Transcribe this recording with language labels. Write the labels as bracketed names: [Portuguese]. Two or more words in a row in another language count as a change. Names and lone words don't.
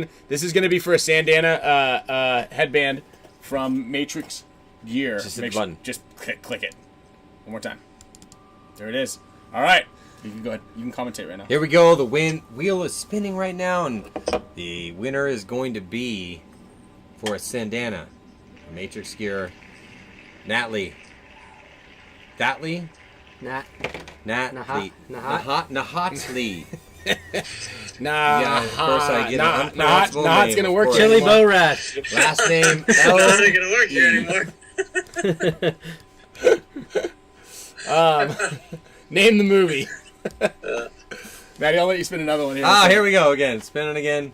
[English] This is gonna be for a Sandana headband from Matrix Gear. Just hit the button. Just click it. One more time. There it is. All right. You can go ahead. You can commentate right now. Here we go. The wheel is spinning right now, and the winner is going to be for a Sandana, Matrix Gear, Natley. Natley? Nah, Natley. Nahat? Nahatli. Nah. Yeah, of course I get an Nah. unpronounceable Nah. It's name, gonna of work. course. Chili anymore. Bow Rush. Last name It's not L. gonna work here anymore. Name the movie. Maddie, I'll let you spin another one here. Here we go again. Spinning again.